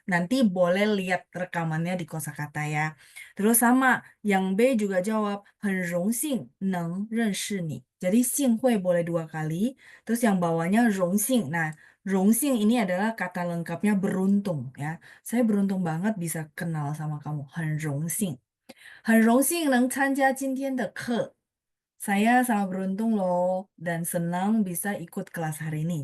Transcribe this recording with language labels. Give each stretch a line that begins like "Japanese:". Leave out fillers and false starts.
Indonesian: Nanti boleh lihat rekamannya di kosakata ya. Terus sama, yang B juga jawab,
Chinese: 很荣幸能认识你.
Indonesian: Jadi Xing Hui boleh dua kali, terus yang bawahnya 荣幸. Nah, 荣幸 ini adalah kata lengkapnya beruntung ya. Saya beruntung banget bisa kenal sama kamu.
Chinese: 很荣幸。很荣幸能参加今天的课.
Indonesian: Saya sangat beruntung loh dan senang bisa ikut kelas hari ini.